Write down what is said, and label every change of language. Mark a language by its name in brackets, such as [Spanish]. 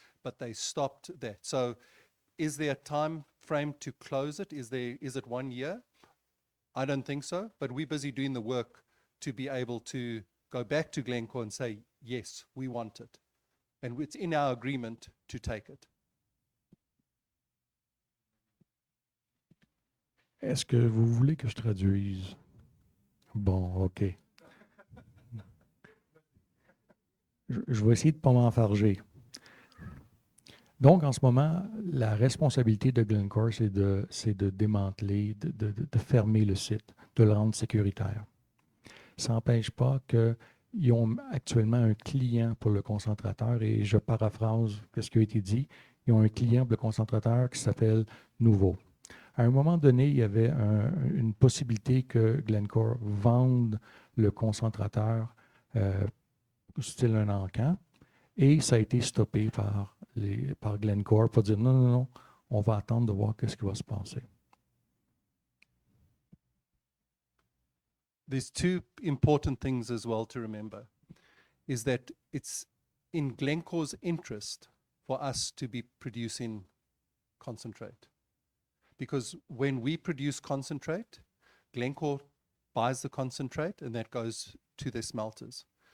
[English] But they stopped that. So is there a time frame to close it? Is it 1 year? I don't think so, but we're busy doing the work to be able to go back to Glencore and say, yes, we want it. And it's in our agreement to take it. [French] Est-ce que vous voulez que je traduise? Bon, OK. Je vais essayer de ne pas m'enfarger. Donc, en ce moment, la responsabilité de Glencore, c'est de démanteler, de fermer le site, de le rendre sécuritaire. Ça n'empêche pas qu'ils ont actuellement un client pour le concentrateur, et je paraphrase ce qui a été dit, ils ont un client pour le concentrateur qui s'appelle Nouveau. À un moment donné, il y avait une possibilité que Glencore vende le concentrateur style un encan, et ça a été stoppé par Glencore pour dire non, on va attendre de voir ce qui va se passer. [English] There's two important things as well to remember, is that it's in Glencore's interest for us to be producing concentrate. Because when we produce concentrate, Glencore buys the concentrate and that goes to their smelters.